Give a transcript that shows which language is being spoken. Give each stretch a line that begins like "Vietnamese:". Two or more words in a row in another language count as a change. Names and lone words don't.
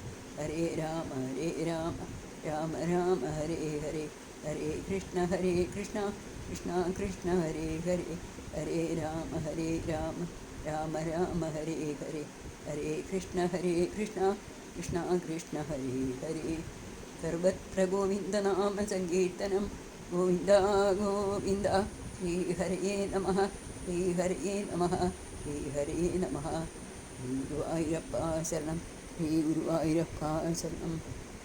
Sanskrit: ഹരേ രാമ രാമ ഹരേ ഹരേ. ഹരേ കൃഷ്ണ കൃഷ്ണ കൃഷ്ണ ഹരേ ഹരേ. ഹരേ രാമ രാമ ഹരേ ഹരേ. ഹരേ കൃഷ്ണ കൃഷ്ണ കൃഷ്ണ ഹരേ ഹരേ. സർവത്ര ഗോവിന്ദനാമ സങ്കീർത്തനം. ഗോവിന്ദ ഗോവിന്ദ. ശ്രീ ഹരയേ നമഃ. ശ്രീ ഹരയേ നമഃ. ശ്രീ ഹരയേ നമഃ.
Malayalam: ശ്രീ ഗുരുവായൂരപ്പ ശരണം. ശ്രീ ഗുരുവായൂരപ്പ ശരണം.